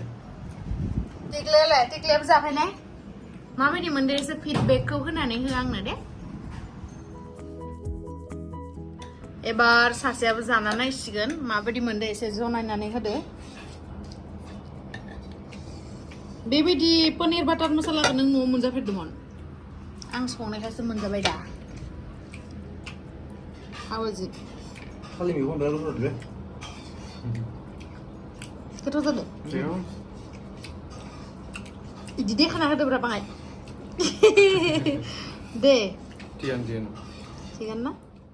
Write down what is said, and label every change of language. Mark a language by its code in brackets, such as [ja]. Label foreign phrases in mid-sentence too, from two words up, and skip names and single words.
[brx] टिकलायाबो जाफैनाय माबायदि मोनदो एसे फिडबेकखौ होनानै हो आंनो दे एबार सासेयाबो जाना नायसिगोन माबायदि मोनदो एसे जनायनानै होदो बेबायदि पनीर बाटार मसालाखौ नों न'आव मोनजाफेरदोंमोन आं संनायखायसो मोनजाबाय दा [en] How is it? [brx] खालि मैगं बिराद गोथाव जादों गोथाव जादों बिदि देखाना होदोब्रा बाङाय दे थिगानो थिगानो ना